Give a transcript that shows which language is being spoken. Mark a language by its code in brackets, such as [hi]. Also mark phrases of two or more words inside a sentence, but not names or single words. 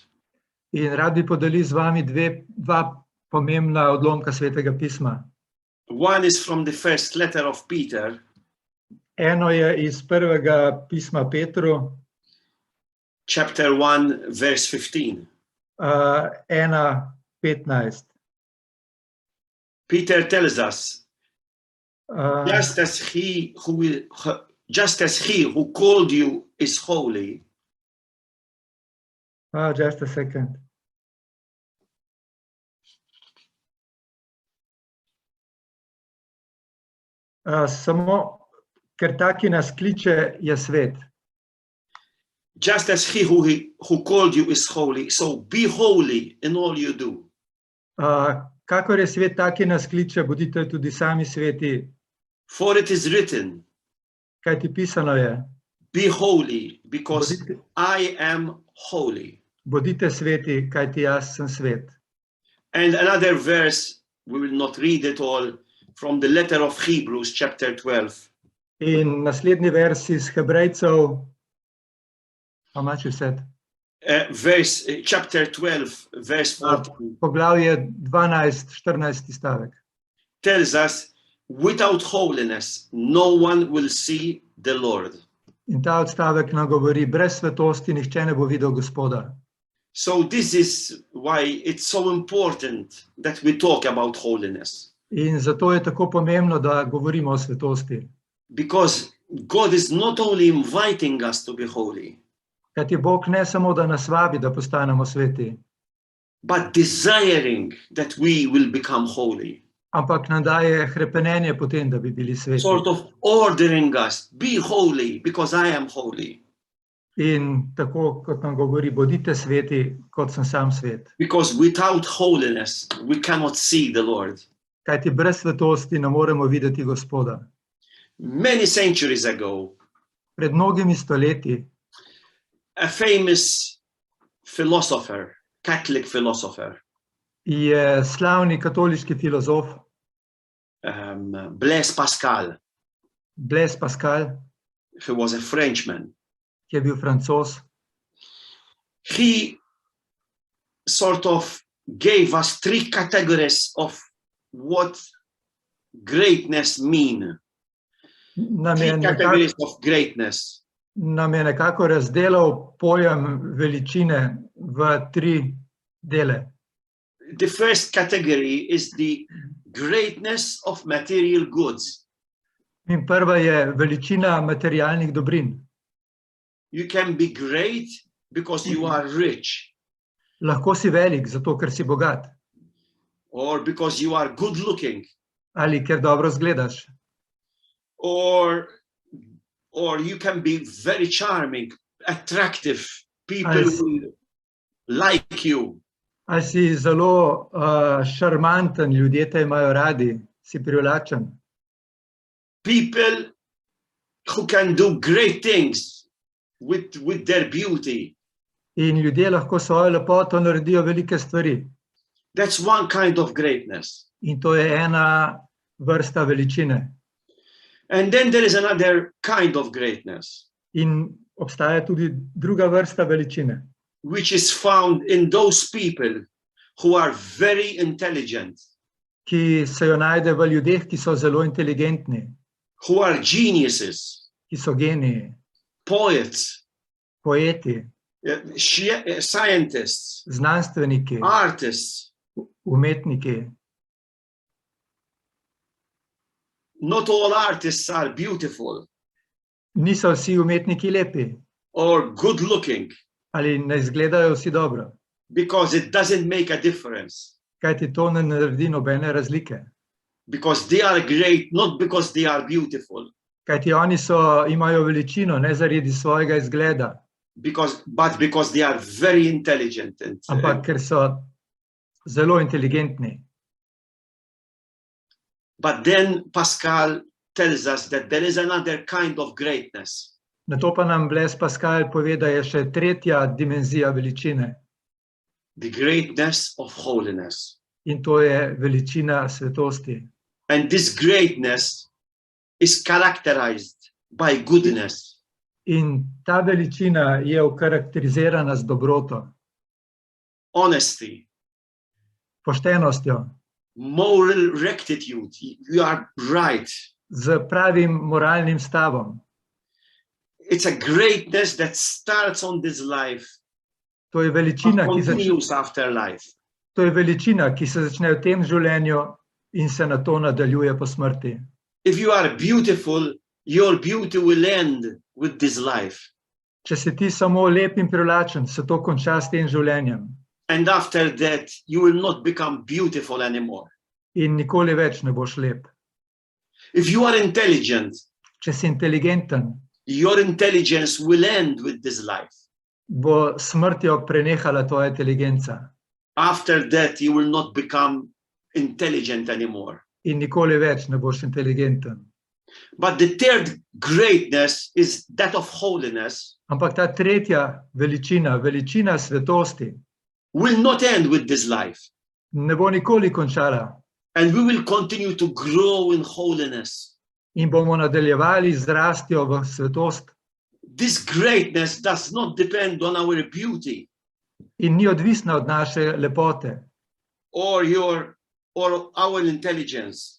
[sl] In rad bi podelil z vami dva pomembna odlomka Svetega pisma. [en] One is from the first letter of Peter, [sl] Eno je iz prvega pisma Petru, [en] chapter 1, verse 15. 1:15. Peter tells us, Uh, just as he who called you is holy, just a second. [sl] Samo, ker taki nas kliče, je svet. [en] just as he who called you is holy, so be holy in all you do. [sl] Kakor je svet, taki nas kliče, bodite tudi sami sveti. [en] For it is written, [sl] Kaj ti pisano je? [en] be holy, because I am holy. [sl] Bodite sveti, kaj ti jaz sem svet. [en] And another verse, we will not read it all, from the letter of Hebrews, chapter 12. [sl] In naslednji vers iz Hebrejcev, [en] how much you said? Chapter 12, verse 14, [sl] Poglavje 12, 14. stavek. [en] tells us, without holiness, no one will see the Lord. [sl] In ta odstavek nam govori, brez svetosti nihče ne bo videl Gospoda. [en] So this is why it's so important that we talk about holiness. [sl] In zato je tako pomembno, da govorimo o svetosti. [en] Because God is not only inviting us to be holy, [sl] Kajti Bog ne samo, da nas vabi, da postanemo sveti, [en] but desiring that we will become holy. [sl] ampak nam daje hrepenenje potem, da bi bili sveti. [en] Sort of ordering us, be holy because I am holy. [sl] In tako, kot nam govori, bodite sveti, kot sem sam svet. [en] Because without holiness, we cannot see the Lord. [sl] Kajti brez svetosti ne moremo videti Gospoda. [en] Many centuries ago, [sl] Pred mnogimi stoletji [en] a famous philosopher, Catholic philosopher, [sl] je slavni katoliški filozof Blaise Pascal, Blaise Pascal, [en] who was a Frenchman, [sl] ki je bil Francoz, [en] he sort of gave us 3 categories of what greatness mean. [sl] Nam 3 je categories nekako, [en] of greatness. [sl] nam je nekako razdelal pojem veličine v 3 dele. [en] The first category is the greatness of material goods. [sl] In prva je veličina materialnih dobrin. [en] You can be great because you are rich, [sl] Lahko si velik, zato ker si bogat, [en] or because you are good looking, [sl] ali ker dobro izgledaš, [en] or you can be very charming, attractive. People As- will like you. [sl] ali si zelo šarmanten, ljudje te imajo radi, si privlačen. [en] People who can do great things with their beauty. [sl] In ljudje lahko svojo lepoto naredijo velike stvari. [en] That's one kind of greatness. [sl] In to je ena vrsta veličine. [en] And then there is another kind of greatness, [sl] In obstaja tudi druga vrsta veličine, [en] which is found in those people who are very intelligent, [sl] ki se jo najde v ljudeh, ki so zelo inteligentni, [en] who are geniuses, [sl] ki so geniji, [en] poets, [sl] poeti, [en] scientists, [sl] znanstveniki, [en] artists. [sl] umetniki. [en] Not all artists are beautiful [sl] Niso vsi umetniki lepi [en] or good looking, [sl] ali ne izgledajo vsi dobro, [en] because it doesn't make a difference. [sl] kajti to ne naredi nobene razlike. [en] Because they are great, not because they are beautiful, [sl] Kajti oni imajo veličino ne zaradi svojega izgleda, [en] but because they are very intelligent. [sl] ampak ker so zelo inteligentni. [en] But then Pascal tells us that there is another kind of greatness, [sl] Na to pa nam Blaise Pascal pove, da je še tretja dimenzija veličine, [en] the greatness of holiness. [sl] in to je veličina svetosti. [en] And this greatness is characterized by goodness, [sl] In ta veličina je okarakterizirana z dobroto, [en] honesty, [sl] poštenostjo, [en] moral rectitude. You are right. [sl] z pravim moralnim stavom. [en] It's a greatness that starts on this life [sl] To je and veličina, [en] continues after life. [sl] ki se začne v tem življenju in se na to nadaljuje po smrti. [en] If you are beautiful, your beauty will end with this life. [sl] Če si ti samo lep in privlačen, se to konča s tem življenjem [en] And after that, you will not become beautiful anymore. [sl] in nikoli več ne boš lep. [en] If you are intelligent, [sl] Če si inteligenten, [en] your intelligence will end with this life. [sl] bo s smrtjo prenehala tvoja inteligenca [en] After that, you will not become intelligent anymore. [sl] in nikoli več ne boš inteligenten. [en] But the third greatness is that of holiness, [sl] Ampak ta tretja veličina, veličina svetosti, [en] will not end with this life. [sl] ne bo nikoli končala [en] And we will continue to grow in holiness. [sl] in bomo nadaljevali z rastjo v svetost. [en] This greatness does not depend on our beauty [sl] In ni odvisna od naše lepote [en] or our intelligence.